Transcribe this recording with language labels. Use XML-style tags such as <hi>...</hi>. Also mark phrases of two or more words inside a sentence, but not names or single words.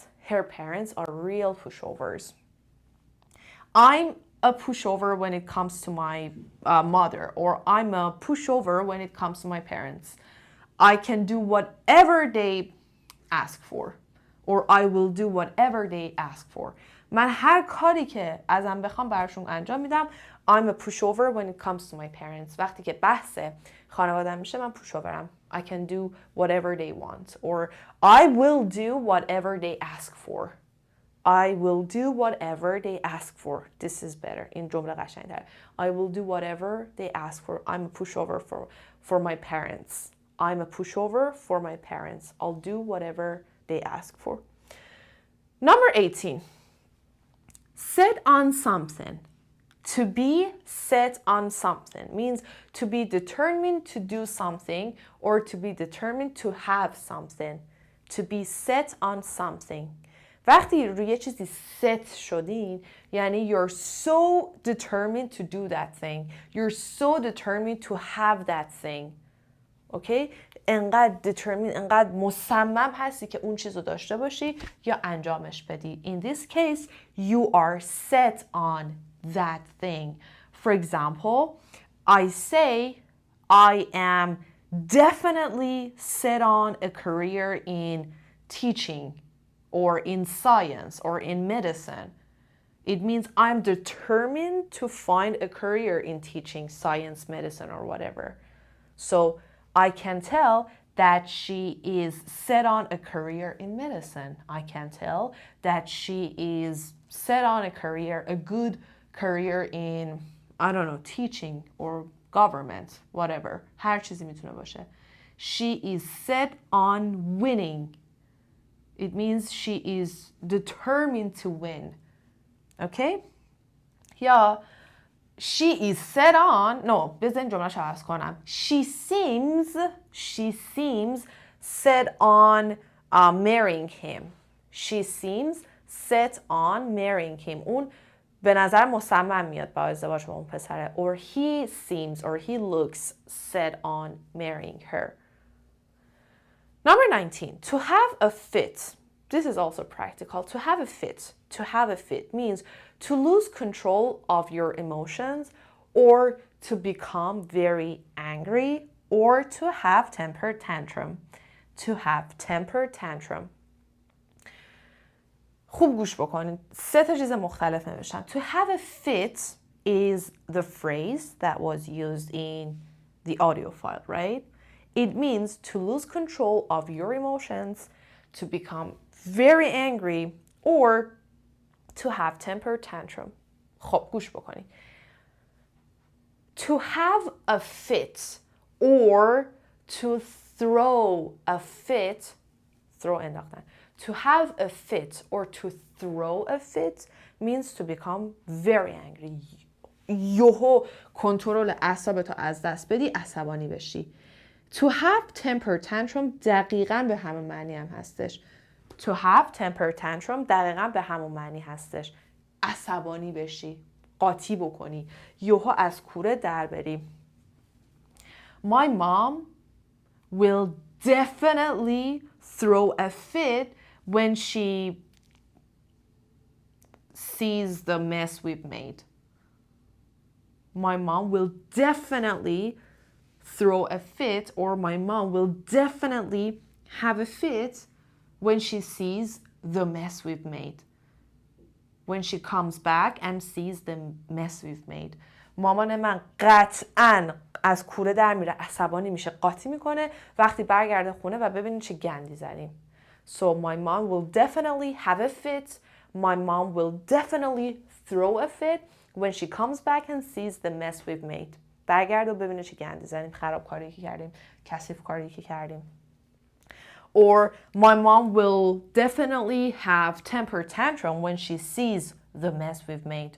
<en>Her parents are real pushovers. I'm a pushover when it comes to my mother, or I'm a pushover when it comes to my parents. I can do whatever they ask for, or I will do whatever they ask for.</en> <fa>من هر کاری که ازم بخوام براشون انجام میدم.</fa> <en>I'm a pushover when it comes to my parents.</en> <fa>وقتی که بحث خانواده‌ام میشه من pushoverم.</fa> <en>I can do whatever they want, or I will do whatever they ask for. I will do whatever they ask for. This is better.</en> <fa>این جمله قشنگ‌تره.</fa> <en>I will do whatever they ask for. I'm a pushover for my parents. I'm a pushover for my parents. I'll do whatever they ask for. Number 18. Set on something. To be set on something means to be determined to do something or to be determined to have something. To be set on something.</en> <fa>وقتی روی چیزی</fa> <en>set</en> <fa>شدین یعنی</fa> <en>you're so determined to do that thing. You're so determined to have that thing.</en> <fa>اوکی؟ انقدر determined، انقدر مصمم هستی که اون چیز رو داشته باشی یا انجامش بدی.</fa> <en>In this case, you are set on that thing. For example, I say I am definitely set on a career in teaching or in science or in medicine. It means I'm determined to find a career in teaching, science, medicine, or whatever. So I can tell that she is set on a career in medicine. I can tell that she is set on a career, a good career in, I don't know, teaching or government, whatever.</en> <fa>هر چیزی میتونه باشه.</fa> <en>She is set on winning. It means she is determined to win. Okay? یا she is set on, no,</en> <fa>بزن جمله شو عوض کنم.</fa> <en>She seems set on marrying him. She seems set on marrying him.</en> <fa>اون به نظر مصمم میاد با ازدواج با اون پسره.</fa> <en>Or he seems or he looks set on marrying her. Number 19, to have a fit. This is also practical. To have a fit. To have a fit means to lose control of your emotions or to become very angry or to have temper tantrum. To have temper tantrum.</en> <fa>خوب گوش بکنید. 3 چیز مختلف نوشتم.</fa> <en>To have a fit is the phrase that was used in the audio file, right? It means to lose control of your emotions, to become very angry, or to have temper tantrum.</en> <fa>خب گوش بکنید.</fa> <en>To have a fit or to throw a fit, throw انداختن. To have a fit or to throw a fit means to become very angry.</en> <fa>یهو کنترل اعصابتو از دست بدی، عصبانی بشی.</fa> <en>To have temper tantrum</en> <fa>دقیقاً به همه معنی هم هستش.</fa> <en>To have temper tantrum</en> <fa>دقیقا به همون معنی هستش. عصبانی بشی، قاطی بکنی، یهو از کوره در بری.</fa> <en>My mom will definitely throw a fit when she sees the mess we've made. My mom will definitely throw a fit, or my mom will definitely have a fit when she sees the mess we've made. When she comes back and sees the mess we've made.</en> <fa>مامان من قطعاً از کوره در میره، عصبانی میشه، قاطی میکنه وقتی برگرده خونه و ببینید چه گندی زدیم.</fa> <en>So my mom will definitely have a fit. My mom will definitely throw a fit when she comes back and sees the mess we've made.</en> <fa>برگرده و ببینه چه گندی زدیم، خرابکاری که کردیم، کثیف کاری که کردیم.</fa> <en>Or my mom will definitely have temper tantrum when she sees the mess we've made.</en>